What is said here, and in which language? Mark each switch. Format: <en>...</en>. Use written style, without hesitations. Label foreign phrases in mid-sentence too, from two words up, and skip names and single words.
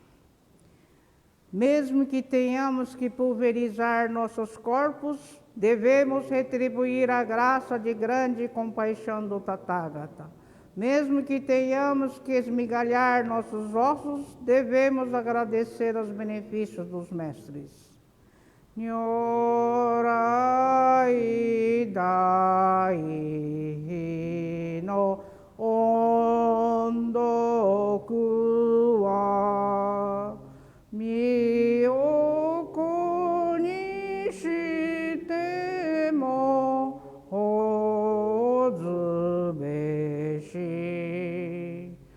<pt>Mesmo que tenhamos que pulverizar nossos corpos, devemos retribuir a graça de grande compaixão do Tathagata. Mesmo que tenhamos que esmigalhar nossos ossos, devemos agradecer os benefícios dos mestres.</pt> <ja>如来大悲の恩徳は身を粉にしても報ずべし</ja>